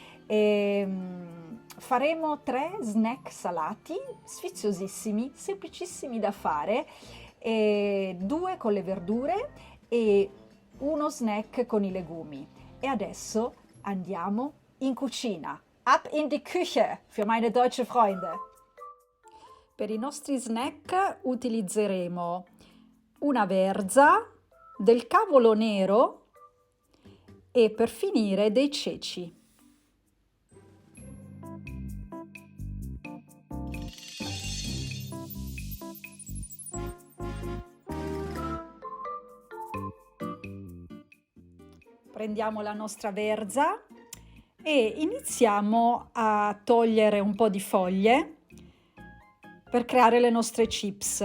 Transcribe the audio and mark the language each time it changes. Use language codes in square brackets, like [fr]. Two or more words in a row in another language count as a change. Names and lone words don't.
[it] Faremo 3 snack salati sfiziosissimi, semplicissimi da fare, 2 con le verdure e uno snack con i legumi. E adesso andiamo in cucina. [de] Ab in die Küche für meine deutsche Freunde. [it] Per i nostri snack utilizzeremo una verza, del cavolo nero e per finire dei ceci. Prendiamo la nostra verza e iniziamo a togliere un po' di foglie per creare le nostre chips.